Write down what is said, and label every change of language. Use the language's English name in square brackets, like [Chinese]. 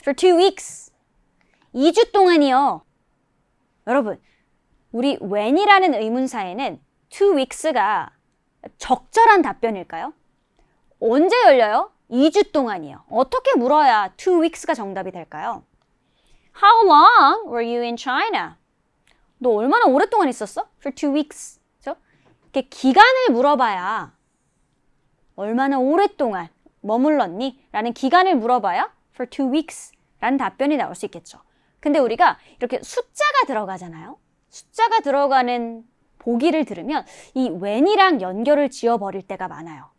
[English] For 2 weeks. [Korean] 2주 동안이요. 여러분, 우리 when이라는 의문사에는 2 weeks가 적절한 답변일까요? 언제 열려요? 2주 동안이요. 어떻게 물어야 2 weeks가 정답이 될까요? [English] How long were you in China? [Korean] 너 얼마나 오랫동안 있었어? [English] For 2 weeks. [Korean] 그렇죠? 이렇게 기간을 물어봐야 얼마나 오랫동안 머물렀니? 라는 기간을 물어봐야 for 2 weeks 라는 답변이 나올 수 있겠죠. 근데 우리가 이렇게 숫자가 들어가잖아요. 숫자가 들어가는 보기를 들으면 이 when이랑 연결을 지어버릴 때가 많아요.